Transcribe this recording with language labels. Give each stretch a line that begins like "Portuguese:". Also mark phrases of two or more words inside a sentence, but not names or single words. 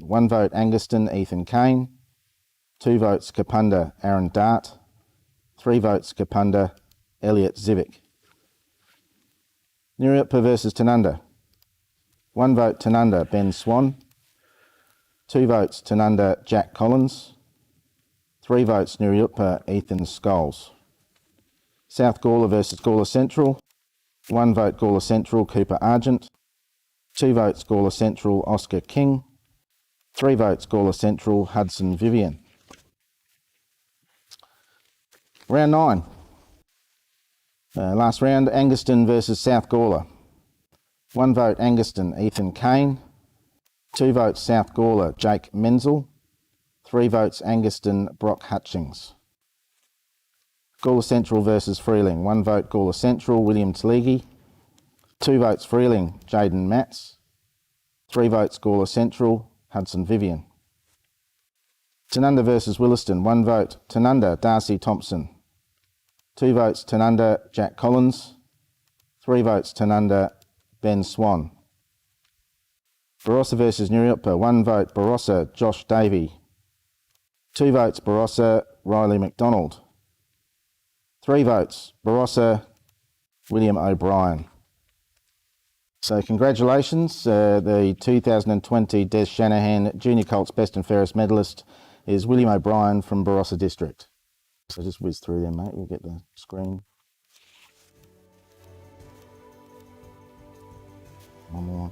English: 1 vote Angaston, Ethan Kane. 2 votes Kapunda, Aaron Dart. 3 votes Kapunda, Elliot Zivic. Newry versus Tanunda. 1 vote Tanunda, Ben Swan. 2 votes Tanunda, Jack Collins. 3 votes Newry Ethan Scholes. South Gawler versus Gawler Central. 1 vote Gawler Central, Cooper Argent. 2 votes Gawler Central, Oscar King. 3 votes Gawler Central, Hudson Vivian. Round 9. Last round, Angaston versus South Gawler. 1 vote Angaston, Ethan Kane. 2 votes South Gawler, Jake Menzel. 3 votes Angaston, Brock Hutchings. Gawler Central versus Freeling. 1 vote Gawler Central, William Tleagy. 2 votes Freeling, Jaden Matz. 3 votes Gawler Central, Hudson Vivian. Tanunda versus Williston. 1 vote Tanunda, Darcy Thompson. 2 votes Tanunda, Jack Collins. 3 votes Tanunda, Ben Swan. Barossa versus Newry 1 vote Barossa, Josh Davey. 2 votes Barossa, Riley McDonald. 3 votes, Barossa, William O'Brien. So congratulations, the 2020 Des Shanahan Junior Colts Best and Fairest medalist is William O'Brien from Barossa District. So just whiz through them, mate, we'll get the screen. One more.